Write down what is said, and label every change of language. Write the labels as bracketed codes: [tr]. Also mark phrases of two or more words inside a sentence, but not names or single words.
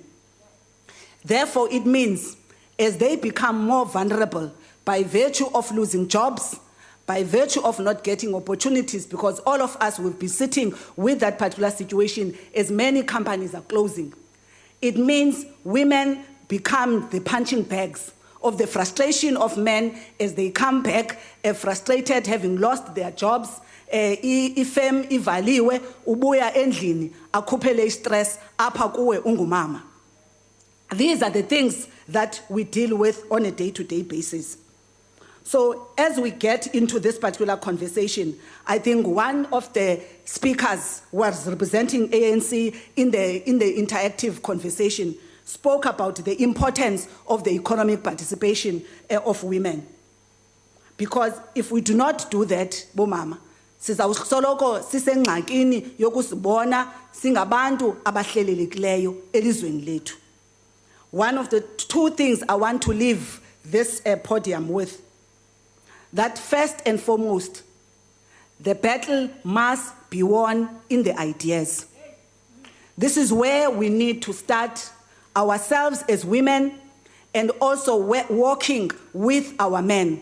[en] Therefore, it means as they become more vulnerable by virtue of losing jobs, by virtue of not getting opportunities, because all of us will be sitting with that particular situation as many companies are closing. It means women become the punching bags of the frustration of men as they come back frustrated, having lost their jobs. [xh] Ifem ivaliwe ubuya endlini akhuphele stress apha kuwe ungumama. [en] These are the things that we deal with on a day-to-day basis. So as we get into this particular conversation, I think one of the speakers was representing ANC in the interactive conversation spoke about the importance of the economic participation of women. Because if we do not do that, [xh] bomama, sizawusoloko sisengxakini yokusibona singabantu abahlelelekileyo elizweni lethu. [en] One of the two things I want to leave this podium with, that first and foremost, the battle must be won in the ideas. This is where we need to start ourselves as women and also working with our men.